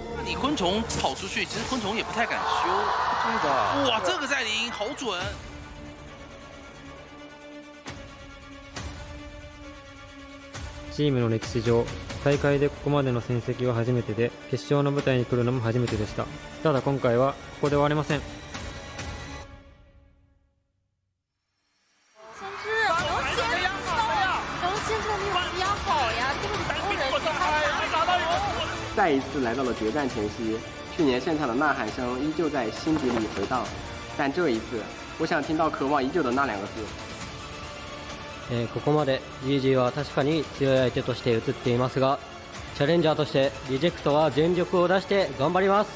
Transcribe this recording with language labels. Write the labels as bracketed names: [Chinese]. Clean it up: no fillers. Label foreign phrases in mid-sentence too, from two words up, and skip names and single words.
[Chinese] 你昆虫跑出去，其实昆虫也不太敢修。对的。哇，这个在零好准。 [Japanese] チームの歴史上、大会でここまでの戦績は初めてで、決勝の舞台に来るのも初めてでした。ただ今回はここで終われません。 [Chinese] 再一次来到了决战前夕，去年现场的呐喊声依旧在心底里回荡，但这一次，我想听到渴望已久的那两个字。 [Japanese] ここまで GG は確かに強い相手として映っていますが、チャレンジャーとしてリジェクトは全力を出して頑張ります。